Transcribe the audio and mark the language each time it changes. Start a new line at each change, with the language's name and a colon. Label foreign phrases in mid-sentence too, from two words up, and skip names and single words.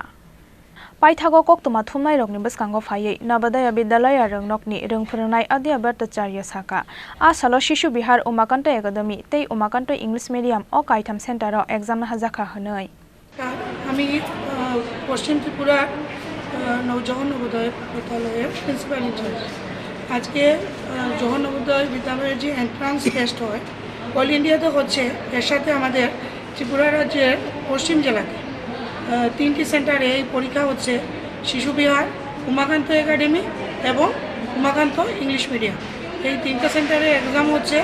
Kok Borok: Paithago koktuma thumnai rokni baskango phaiye Navodaya Vidyalaya Rwngnogni rungphurungnai Adya Bhattacharya Saka. Asalo Shishu Bihar Umakanto Academy tei Umakanto English Medium o kaitham center ro exam Naharjakha honoi.
Bangla: Ami Paschim Tripura Jawahar Navodaya Vidyalaya
English: principal in-charge.
Bangla: আজকে জওহর নবোদয় বিদ্যালয়ের যে
English: entrance test
Bangla: হয় অল ইন্ডিয়াতে হচ্ছে, এর সাথে আমাদের ত্রিপুরা রাজ্যের পশ্চিম জেলাতে তিনটি সেন্টারে এই পরীক্ষা হচ্ছে। শিশু বিহার, উমাকান্ত একাডেমি এবং উমাকান্ত ইংলিশ মিডিয়াম, এই তিনটা সেন্টারে এক্সাম হচ্ছে।